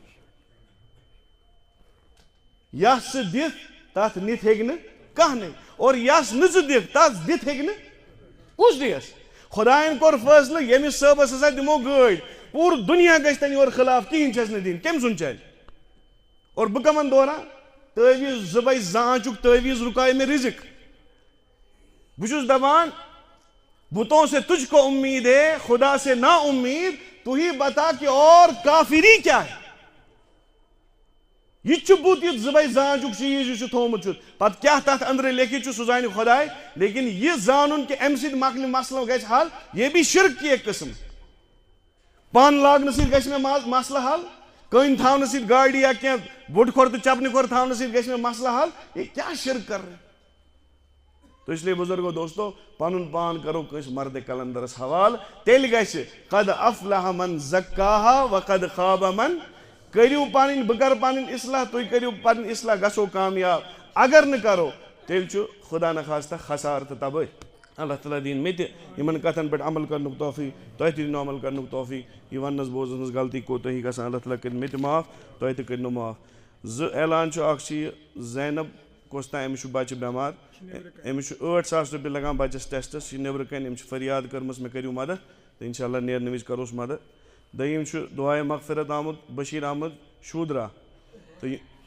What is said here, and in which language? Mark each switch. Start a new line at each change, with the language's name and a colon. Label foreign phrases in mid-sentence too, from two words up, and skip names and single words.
Kashmiri: یس ژٕ دِتھ تتھ نِتھ ہیٚکہِ نہٕ کانٛہہ نہٕ اور یس نہٕ ژٕ دِکھ تتھ دِتھ ہیٚکہِ نہٕ کُس دِیَس خۄداین کوٚر فٲصلہٕ ییٚمِس صٲبس ہسا دِمو گٲڑۍ پوٗرٕ دُنیا گژھِ تَمہِ یورٕ خلاف کِہیٖنۍ چھَس نہٕ دِنۍ کٔمۍ سُنٛد چلہِ اور بہٕ کمن دوران تعویٖز 2 بجہِ 2 آنچُک تعویٖز رُکایہِ مےٚ رِزق بہٕ چھُس دپان
Urdu: بتوں سے تجھ کو امید ہے خدا سے نا امید تو ہی بتا کہ اور کافری کیا ہے
Kashmiri: یہ چھُ بُت یہِ 2 بجہِ 2 آنچُک چیٖز یُس یہِ تھومُت چھُ پتہٕ کیٛاہ تتھ أنٛدرٕ لیکھِتھ چھُ سُہ زانہِ خۄداے لیکن یہِ زانُن کہ امہِ سۭتۍ مۄکلہِ مسلہٕ گژھِ حل
Urdu: یہ بھی شرک کی ایک قسم
Kashmiri: پن لاگنہٕ سۭتۍ گژھِ مےٚ مسلہٕ حل کٔنۍ تھاونہٕ سۭتۍ گاڑِ یا کینٛہہ بُٹہٕ کھۄر تہٕ چپنہِ کھۄر تھاونہٕ سۭتۍ گژھِ مےٚ مسلہٕ حل یہ کیٛاہ
Urdu: شرک کر رہے تو اس لیے
Kashmiri: بزرگو دوستو پنُن پان کرو کٲنٛسہِ مردِ کلندرس حوالہٕ تیٚلہِ گژھِ
Arabic: قد افلح من زکاها وقد خاب من
Kashmiri: کٔرِو پنٕنۍ بہٕ کرٕ پنٕنۍ اصلاح تُہۍ کٔرِو پنٕنۍ اصلاح گژھو کامیاب اگر نہٕ کرو تیٚلہِ چھُ خدا نخواستہ خسارٕ تہٕ تبٲہی اللہ تعالیٰ دِیِن مےٚ تہِ یِمن کتھن پٮ۪ٹھ عمل کرنُک توفیٖق تۄہہِ تہِ دِنو عمل کرنُک توفیٖق یہِ وننس بوزنس منٛز غلطی کوتٲہی گژھان اللہ تعالیٰ کٔرِنۍ مےٚ تہِ معاف تۄہہِ تہِ کٔرِنو معاف 2 اعلان چھُ اکھ چھُ یہِ زینب کۄس تام أمِس چھُ بچہِ بٮ۪مار أمِس چھُ 8,000 رۄپیہِ لگان بچس ٹیسٹس یہِ نیبرٕ کَنۍ أمۍ چھِ فریاد کٔرمٕژ مےٚ کٔرِو مدد تہٕ
Arabic: انشاء اللہ
Kashmiri: نیرنہٕ وِزِ کروس مدد دوٚیِم چھُ دُعاے مغفرت آمُت بشیٖر احمد شوٗدرا تہٕ یہِ